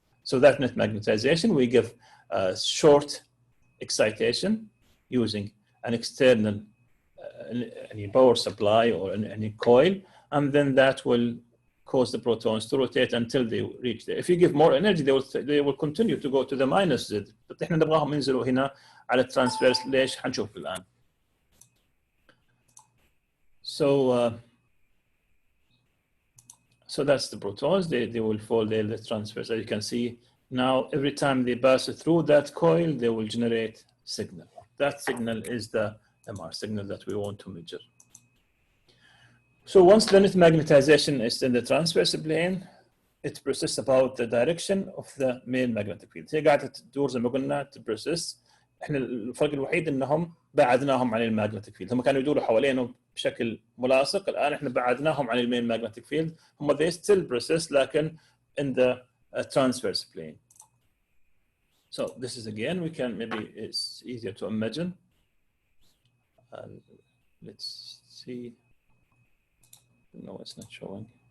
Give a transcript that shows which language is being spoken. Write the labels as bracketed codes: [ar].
[en] So that net magnetization, we give a short excitation using an external any power supply or any coil, and then that will cause the protons to rotate until they reach there. If you give more energy, they will continue to go to the minus Z. [ar] But احنا نبغاهم ينزلوا هنا على الترانسفيرس. ليش؟ حنشوف الآن. [en] So that's the protons. They will fall there, the transverse. As you can see now, every time they pass through that coil, they will generate signal. That signal is the MR signal that we want to measure. So once the net magnetization is in the transverse plane, it persists about the direction of the main magnetic field. [ar] هي قاعدة تدور زي ما قلنا تبرسس. احنا الفرق الوحيد انهم بعدناهم عن الماجنتيك فيلد. هم كانوا يدوروا حوالينه بشكل ملاصق. الان احنا بعدناهم عن المين ماجنتيك فيلد. [en] هم they still persist لكن in the transverse plane. So this is again, we can, maybe it's easier to imagine. Let's see. No, it's not showing.